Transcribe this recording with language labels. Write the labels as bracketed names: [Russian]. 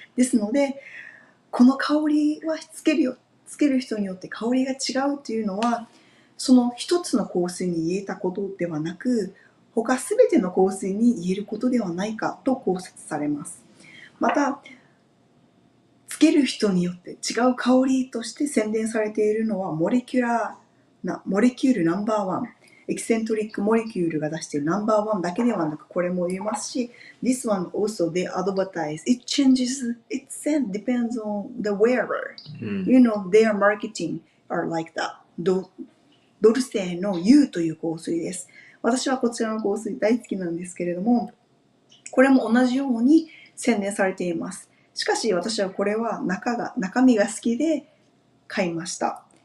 [Japanese] ですので、この香りはつける人によって香りが違うというのは、その一つの香水に言えたことではなく、他すべての香水に言えることではないかと考察されます。また、つける人によって違う香りとして宣伝されているのはモレキュールナンバーワン。エキセントリックモレキュールが出しているナンバーワンだけではなく、これも言えますし、 [English] This one also they advertise. It changes, it depends on the wearer. You know, their marketing are like that. [Japanese] ドルセの U という香水です。私はこちらの香水大好きなんですけれども、これも同じように宣伝されています。しかし私はこれは中身が好きで買いました。